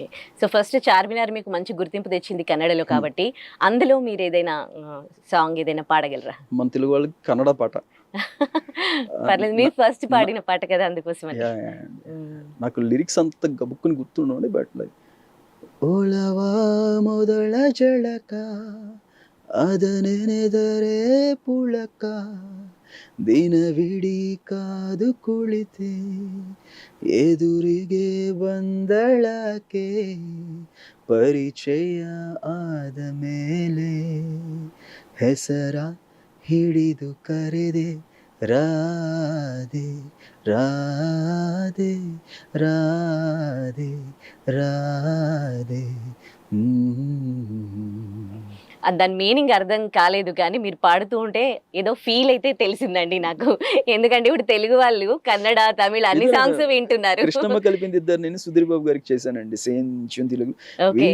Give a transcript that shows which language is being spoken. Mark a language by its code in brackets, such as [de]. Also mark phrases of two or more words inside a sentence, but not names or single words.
[en] so first [te] చార్మినార్ మీకు మంచి గుర్తింపు తెచ్చింది కన్నడలో కాబట్టి, అందులో మీరు ఏదైనా సాంగ్ ఏదైనా పాడగలరా? మన తెలుగు వాళ్ళకి కన్నడ పాట పర్లేదు, మీరు ఫస్ట్ పాడిన పాట కదా, అందుకోసం. నాకు లిరిక్స్ అంత గబుక్కుని గుర్తుండండి, [en] but like [kn] ಒಲವಾ ಮೊದಲ ಜಳಕ ಅದನೆನೆದರೆ ಪುಳಕ ದಿನವಿಡೀ ಕಾದು ಕುಳಿತೆ ಎದುರಿಗೆ ಬಂದಳಕೆ ಪರಿಚಯ ಆದ ಮೇಲೆ ಹೆಸರ ಹಿಡಿದು ಕರೆದೆ ರಾಧೆ ರಾಧೆ ರಾಧೆ ರಾಧೆ. [te] దాని మీనింగ్ అర్థం కాలేదు కానీ మీరు పాడుతూ ఉంటే ఏదో ఫీల్ అయితే తెలిసిందండి నాకు. ఎందుకంటే ఇప్పుడు తెలుగు వాళ్ళు కన్నడ, తమిళ అన్ని సాంగ్స్ వింటున్నారు. కృష్ణమ్మ కలిపింది ఇద్దరు, నేను సుధీర్ బాబు గారికి చేశానండి సేమ్ తెలుగు. ఓకే.